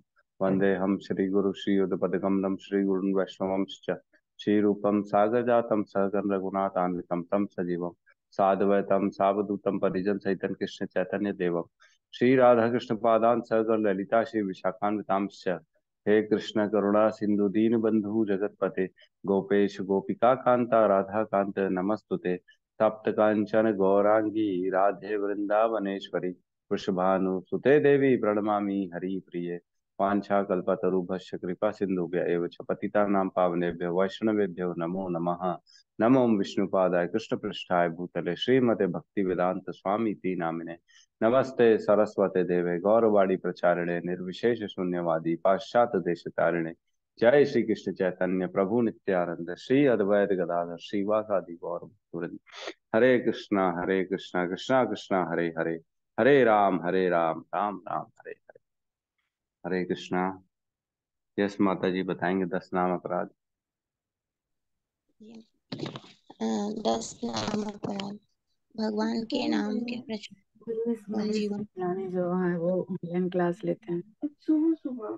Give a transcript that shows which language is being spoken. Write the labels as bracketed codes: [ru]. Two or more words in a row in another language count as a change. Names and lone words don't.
[sa] वन्देऽहं श्रीगुरु श्रीयुतपदकमलं श्रीगुरुन् वैष्णवंश्च श्रीरूपं सागरजातं सहगण रघुनाथान्वितं तं सजीवं साद्वैतं सावधूतं परिजन सहितं कृष्ण चैतन्य देवम् श्री राधा कृष्ण पादान सहगण ललिता श्री विशाखान्वितांश्च। हे कृष्ण करुणा सिंधु दीन बंधु जगतपते गोपेश गोपिका कांता राधा कांत नमस्तुते। तप्त कांचन गौरांगी राधे वृंदावनेश्वरी वृषभानुसुते देवी प्रणमामि हरि प्रिये। वाञ्छा कल्पतरुभ्यश्च कृपा सिन्धुभ्य एव च पतितानां पावनेभ्यो वैष्णवेभ्यो नमो नमः। नमो विष्णुपादाय कृष्णपृष्ठाय भूतले श्रीमते भक्तिवेदांत स्वामी इति नामिने नमस्ते सरस्वते देवे गौरवाणी प्रचारिणे निर्विशेष शून्यवादी पाश्चात्य देश तारिणे। जय श्री कृष्ण चैतन्य प्रभु नित्यानंद श्री अद्वैत गदाधर श्रीवासादि गौर भक्तवृंद। हरे कृष्णा कृष्णा कृष्णा हरे हरे हरे राम राम राम हरे हरे। हरे कृष्णा। [hi] यस माता जी बताएंगे 10 नाम अपराध। अ, 10 नाम अपराध। भगवान के नाम के प्रचार मनीष जीवन। रानी जो है वो [en] online class [hi] लेते हैं सुबह सुबह।